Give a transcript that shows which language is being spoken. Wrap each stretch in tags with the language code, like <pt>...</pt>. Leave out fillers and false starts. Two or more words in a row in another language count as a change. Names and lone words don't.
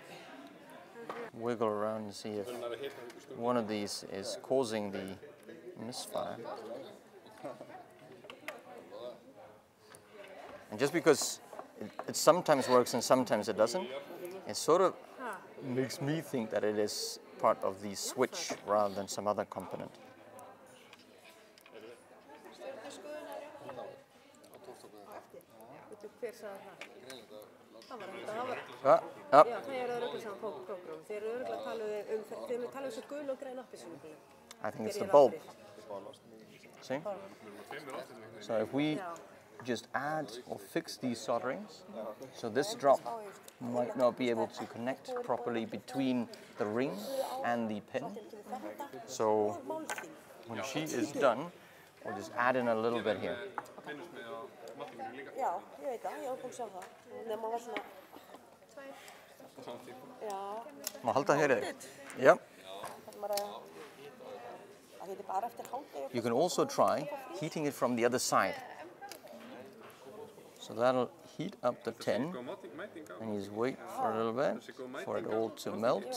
<en>Wiggle around and see if one of these is causing the misfire. And just because it sometimes works and sometimes it doesn't, it sort of makes me think that it is part of the switch rather than some other component.</en> <is>Hver sagði það? Það var þetta, það var... Ja. Já, það örugglega saman prógram. Þeir eru örugglega talað svo gul og græn appelsínu.</is> <en>I think it's the bulb. See? So if we just add or fix these solderings, so this drop might not be able to connect properly between the ring and the pin. So when she is done, we'll just add in a little bit here.</en> <is>Já, ég veit það, ég var búin að sjá það. Nefn var svona... Já. Má halda hér í þig? Já.</is> <en>You can also try heating it from the other side. So that'll heat up the tin, and you just wait for a little bit for it all to melt.</en>